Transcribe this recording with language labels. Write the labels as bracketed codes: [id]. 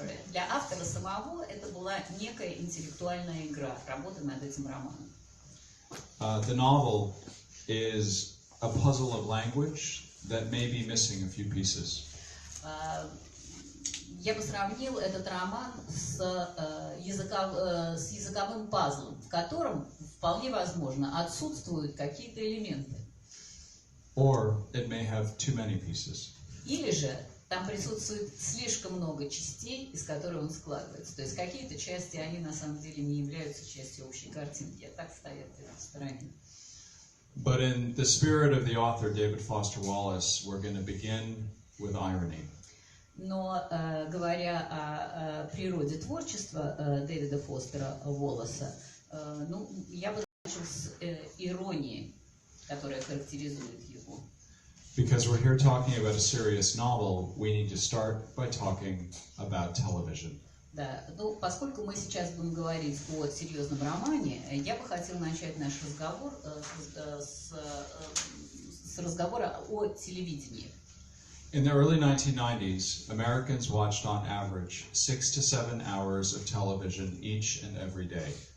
[ru] для автора самого это была некая интеллектуальная игра, работа над этим романом. [en] the novel is a puzzle of language that may be missing a few pieces. [ru] Я бы сравнил этот роман с языковым пазлом, в котором вполне возможно отсутствуют какие-то элементы. [en] Or it may have too many pieces. [ru] Или же там присутствует слишком много частей, из которых он складывается. То есть какие-то части, они на самом деле не являются частью общей картинки, а так стоят в стороне. [en] But in the spirit of the author, David Foster Wallace, we're going to begin with irony. [ru] Но говоря о природе творчества Дэвида Фостера Уоллеса, я бы начал с иронии, которая характеризует его. [en] Because we're here talking about a serious novel, we need to start by talking about television. [ru] Да, поскольку мы сейчас будем говорить о серьезном романе, я бы хотел начать наш разговор с разговора о телевидении. [en] In the early 1990s, Americans watched on average 6 to 7 hours of television each and every day.